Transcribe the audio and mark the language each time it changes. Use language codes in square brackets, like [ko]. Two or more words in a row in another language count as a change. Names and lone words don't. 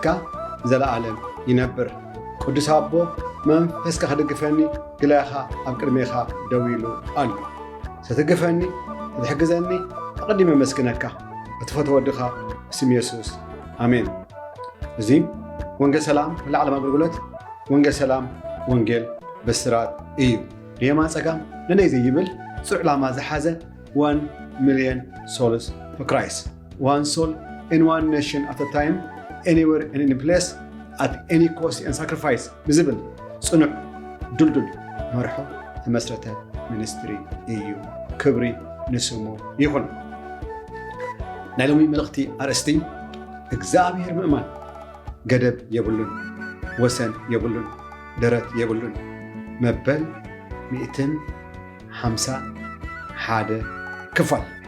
[ti] ዘለዓለም ይነብር። ቅዱስ አቦ መንፈስካ ክድግፈኒ ግላኻ ኣብ ቅድሜኻ ደው ኢሉ ኣሎ። ስትግፈኒ ክትሕግዘኒ ኣቐዲመ መስግነካ እትፈትዎ ወድኻ እስም ኢየሱስ ኣሜን። እዚ ወንጌል ሰላም ንዓለም ኣገልግሎት ወንጌል ሰላም ወንጌል ብስራት እዩ። ንየማን ፀጋም ንነይ ዘይብል ጽዑ ዕላማ ዝሓዘ [en] 1 million souls for Christ. One soul in one nation at a time, anywhere and any place, at any cost and sacrifice. [ti] ብዝብል ጽኑዕ ዱልዱል መርሖ ተመስረተ ሚኒስትሪ እዩ። ክብሪ ንስሙ ይኹን። ናይ ሎሚ መልእኽቲ ኣርእስቲ እግዚአብሔር ምእማን ገደብ የብሉን፣ ወሰን የብሉን፣ ደረት የብሉን። መበል 151 ክፋል